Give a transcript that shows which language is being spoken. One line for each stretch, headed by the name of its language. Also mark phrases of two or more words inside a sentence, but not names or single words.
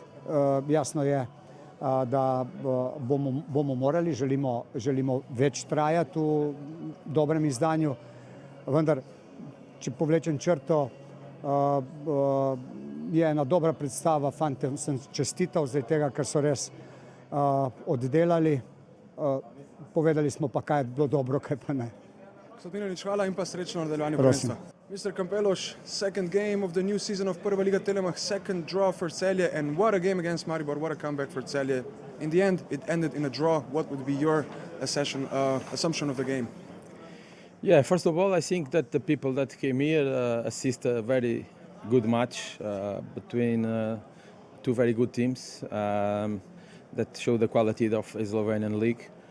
Slovenian: Jasno je, da bomo morali, želimo več trajati v dobrem izdanju, vendar, če povlečem črto, je ena dobra predstava, fante sem čestital zaradi tega, ker so res oddelali, povedali smo pa, kaj je bilo dobro, kaj pa ne. Gospod Milanič, hvala in pa srečno nadaljevanje prvenstva.
English: Mr. Kampeloš, second game of the new season of Prva Liga Telemach, second draw for Celje, and what a game against Maribor, what a comeback for Celje. In the end, it ended in a draw. What would be your assumption of the game? Yeah, first of all, I think that the people that came here assist a very good match between two very good teams that show the quality of the Slovenian league.